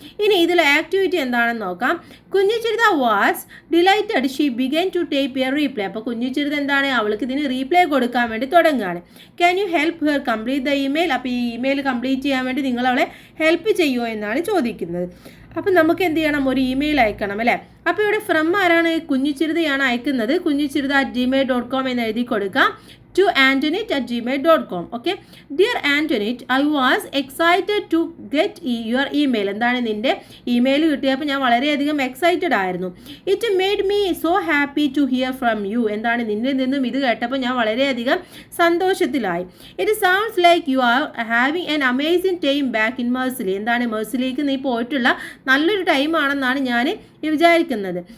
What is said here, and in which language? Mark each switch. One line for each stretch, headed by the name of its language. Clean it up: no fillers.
Malayalam: ഇനി ഇതിലെ ആക്ടിവിറ്റി എന്താണെന്ന് നോക്കാം. കുഞ്ഞിച്ചിരുത
English: was delighted she began to take a reply,
Malayalam: അപ്പോൾ കുഞ്ഞിച്ചിരുത എന്താണ് അവൾക്ക് ഇതിന് റീപ്ലേ കൊടുക്കാൻ വേണ്ടി തുടങ്ങുകയാണ്.
English: can you help her complete the email,
Malayalam: അപ്പോൾ ഈ ഇമെയിൽ കംപ്ലീറ്റ് ചെയ്യാൻ വേണ്ടി നിങ്ങൾ അവളെ ഹെൽപ്പ് ചെയ്യുമോ എന്നാണ് ചോദിക്കുന്നത്. അപ്പം നമുക്ക് എന്ത് ചെയ്യണം, ഒരു ഇമെയിൽ അയക്കണം അല്ലേ. അപ്പോൾ ഇവിടെ ഫ്രം ആരാണ്? കുഞ്ഞിച്ചിരുതയാണ് അയക്കുന്നത്. kuñichirutha@gmail.com എന്ന് എഴുതി കൊടുക്കാം.
English: to antonette@gmail.com. Okay, dear Antoinette, I was excited to get your email.
Malayalam: എന്താണ് നിന്റെ ഇമെയിൽ കിട്ടിയപ്പോൾ ഞാൻ വളരെയധികം എക്സൈറ്റഡ് ആയിരുന്നു.
English: It made me so happy to hear from you.
Malayalam: എന്താണ് നിന്നിൽ നിന്നും ഇത് കേട്ടപ്പോൾ ഞാൻ വളരെയധികം സന്തോഷത്തിലായി.
English: It sounds like you are having an amazing time back in Marseille.
Malayalam: എന്താണ് മേഴ്സിലേക്ക് നീ പോയിട്ടുള്ള നല്ലൊരു ടൈമാണെന്നാണ് ഞാൻ വിചാരിക്കുന്നത്.